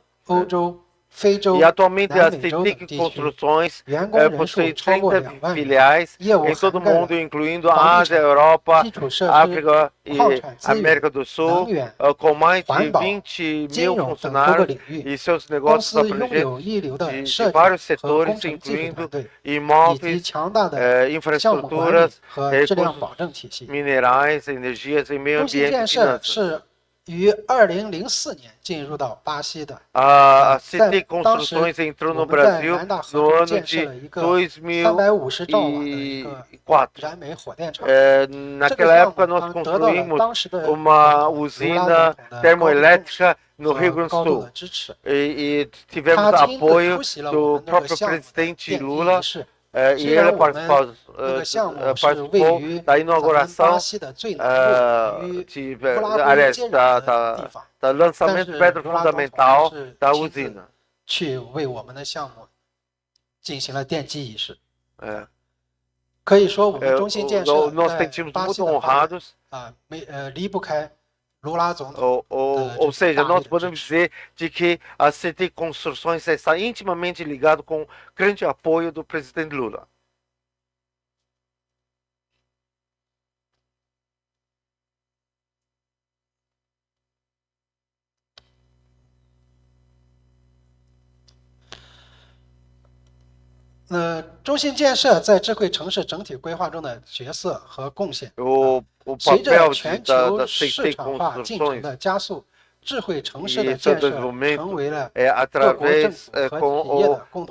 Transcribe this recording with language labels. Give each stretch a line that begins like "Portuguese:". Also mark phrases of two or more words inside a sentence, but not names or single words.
Portuguese: E atualmente a CITIC Construções possui 30 filiais em todo o mundo, incluindo a Ásia, a Europa, África e América do Sul, com mais de 20 mil funcionários e seus negócios abrangentes de vários setores, incluindo imóveis, infraestruturas, recursos minerais, energias e meio ambiente e finanças.
Chinese: 于2004年进入到巴西的。
Portuguese: A CITIC Construções entrou no Brasil no ano de 2004. Naquela época nós construímos uma usina termoelétrica no Rio Grande do Sul e tivemos apoio do próprio presidente Lula. E ele participou da inauguração, do lançamento de pedra fundamental da usina.
Chinese: 去为我们的项目进行了奠基仪式。可以说，我们中信建设在巴西的发展离不开
Portuguese: Ou seja, nós podemos dizer de que a CITIC Construções está intimamente ligado com o grande apoio do presidente Lula. O papel da CITIC Construções é através com